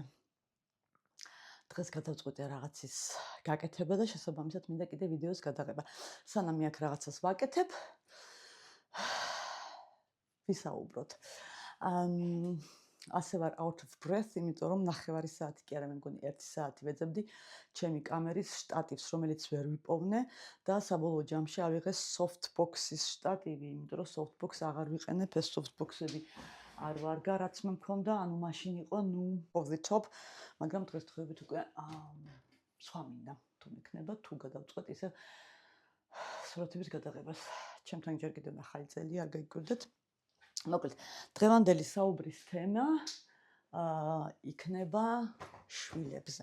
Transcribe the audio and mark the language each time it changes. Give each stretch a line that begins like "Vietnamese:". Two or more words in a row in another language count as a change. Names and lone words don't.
Georgian: დღეს გადავწყვეტე რაღაცის გაკეთება და შესაბამისად მინდა კიდე ვიდეოს გადაღება. სანამ აქ რაღაცას ვაკეთებ, ვისაუბროთ. ასე ვარ
English: out of breath,
Georgian: იმიტომ რომ ნახევარი საათი კი არა, მე მგონი 1 საათი ვეძებდი ჩემი კამერის შტატივს, რომელიც ვერ ვიპოვნე და საბოლოო ჯამში ავიღეს softbox-ის შტატივი, იმიტომ რომ softbox აღარ ვიყენებ, ეს softbox-ები არ ვარგა, რაც მე მქონდა, ანუ მაშინ იყო,
English: off the top,
Georgian: მაგრამ დღესდღეობით უკვე სხვა მინდა, თუ მექნება, თუ გადავწყვეტ ისე სურათების გადაღებას. ჩემთან ჯერ კიდევ ახალი წელი არ გაიგებდეთ. მოკლედ, დღევანდელი საუბრის თემა იქნება შვილებზე.